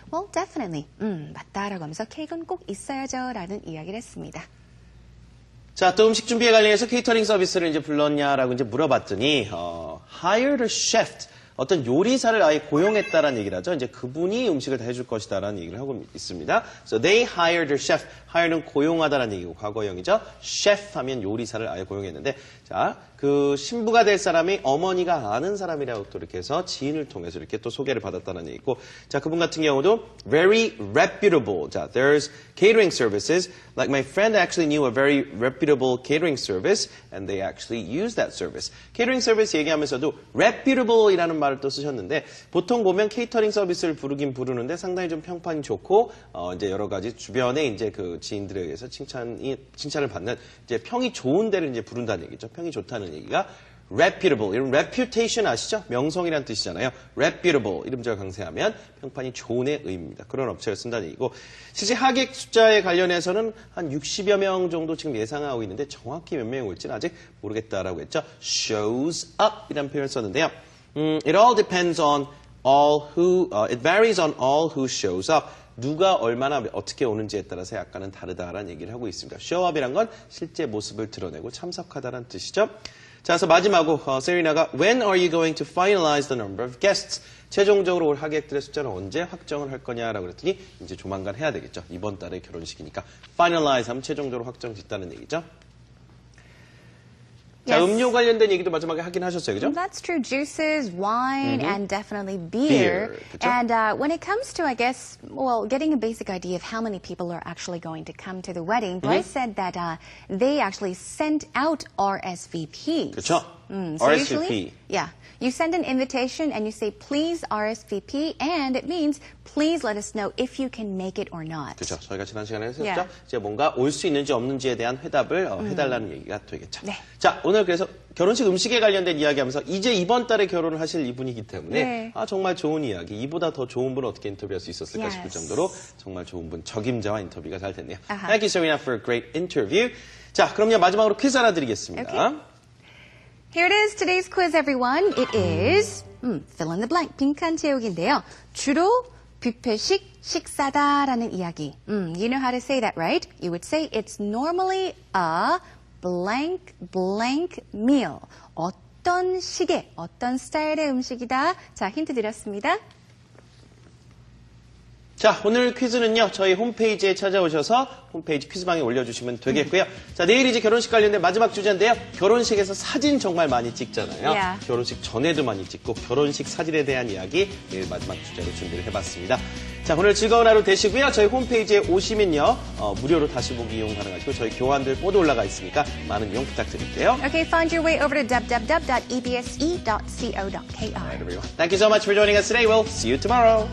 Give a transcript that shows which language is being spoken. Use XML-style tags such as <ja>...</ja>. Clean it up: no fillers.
<en>Well, definitely.</en> <ko>맞다라고 하면서 케이크는 꼭 있어야죠. 라는 이야기를 했습니다. 자, 또 음식 준비에 관련해서 케이터링 서비스를 이제 불렀냐라고 이제 물어봤더니,</ko> <en>hired a chef.</en> <ko>어떤 요리사를 아예 고용했다라는 얘기를 하죠. 이제 그분이 음식을 다 해줄 것이다라는 얘기를 하고 있습니다.</ko> <en>So they hired a chef.</en> <ko>hire는 고용하다라는 얘기고 과거형이죠. chef 하면 요리사를 아예 고용했는데, 자, 그 신부가 될 사람이 어머니가 아는 사람이라고 또 이렇게 해서 지인을 통해서 이렇게 또 소개를 받았다는 얘기고, 자, 그분 같은 경우도</ko> <en>very reputable. 자, there's catering services. Like my friend actually knew a very reputable catering service, and they actually used that service.</en> <ko>catering service 얘기하면서도 reputable이라는 말을 또 쓰셨는데, 보통 보면 케이터링 서비스를 부르긴 부르는데 상당히 좀 평판이 좋고, 이제 여러 가지 주변에 이제 그 지인들에 의해서 칭찬을 받는 이제 평이 좋은 데를 이제 부른다는 얘기죠. 평이 좋다는 얘기가 reputable. 이런 reputation 아시죠? 명성이라는 뜻이잖아요. reputable. 이름제가 강세하면 평판이 좋은의 의미입니다. 그런 업체를 쓴다는 얘기고, 실제 하객 숫자에 관련해서는 한 60여 명 정도 지금 예상하고 있는데 정확히 몇 명이 올지는 아직 모르겠다라고 했죠. shows up 이라는 표현을 썼는데요.</ko> <en>It all depends on it varies on all who shows up.</en> <ko>누가 얼마나 어떻게 오는지에 따라서 약간은 다르다라는 얘기를 하고 있습니다. show up이란 건 실제 모습을 드러내고 참석하다라는 뜻이죠. 자, 그래서 마지막으로 세리나가</ko> <en>When are you going to finalize the number of guests?</en> <ko>최종적으로 올 하객들의 숫자는 언제 확정을 할 거냐라고 그랬더니 이제 조만간 해야 되겠죠. 이번 달에 결혼식이니까 finalize 하면 최종적으로 확정 짓다는 얘기죠. 자,</ko> <en>Yes.</en> <ko>음료 관련된 얘기도 마지막에 하긴 하셨어요, 그죠?</ko> <en>That's true. Juices, wine, and definitely Beer, beer.</en> <ko>그쵸?</ko> <en>And when it comes to, I guess, well, getting a basic idea of how many people are actually going to come to the wedding, Bryce said that they actually sent out RSVPs.</en> <ko>그쵸?</ko> <en>So usually, RSVP. yeah. You send an invitation and you say, please RSVP, and it means, please let us know if you can make it or not.</en> <ko>그죠. 저희가 지난 시간에 했었죠.</ko> <en>Yeah.</en> <ko>이제 뭔가 올 수 있는지 없는지에 대한 회답을 해달라는 얘기가 되겠죠. 네. 자, 오늘 그래서 결혼식 음식에 관련된 이야기하면서 이제 이번 달에 결혼을 하실 이분이기 때문에 네. 아, 정말 좋은 이야기. 이보다 더 좋은 분 어떻게 인터뷰할 수 있었을까</ko> <en>Yes.</en> <ko>싶을 정도로 정말 좋은 분 적임자와 인터뷰가 잘 됐네요. 아하.</ko> <en>Thank you, Serena, for a great interview.</en> <ko>자, 그럼요 마지막으로 퀴즈 하나 드리겠습니다.</ko> <en>Okay. Here it is, today's quiz, everyone. It is fill in the blank,</en> <ko>빈칸 채우기인데요. 주로 뷔페식 식사다라는 이야기.</ko> <en>You know how to say that, right? You would say it's normally a blank blank meal.</en> <ko>어떤 식의, 어떤 스타일의 음식이다. 자, 힌트 드렸습니다. 자, 오늘 퀴즈는요, 저희 홈페이지에 찾아오셔서 홈페이지 퀴즈방에 올려주시면 되겠고요. 자, 내일 이제 결혼식 관련된 마지막 주제인데요. 결혼식에서 사진 정말 많이 찍잖아요.</ko> <en>Yeah.</en> <ko>결혼식 전에도 많이 찍고 결혼식 사진에 대한 이야기 내일 마지막 주제로 준비를 해봤습니다. 자, 오늘 즐거운 하루 되시고요. 저희 홈페이지에 오시면요, 무료로 다시 보기 이용 가능하시고 저희 교환들 모두 올라가 있으니까 많은 이용 부탁드릴게요.</ko> <en>Okay, find your way over to www.ebse.co.kr. All right, everyone. Thank you so much for joining us today. We'll see you tomorrow.</en>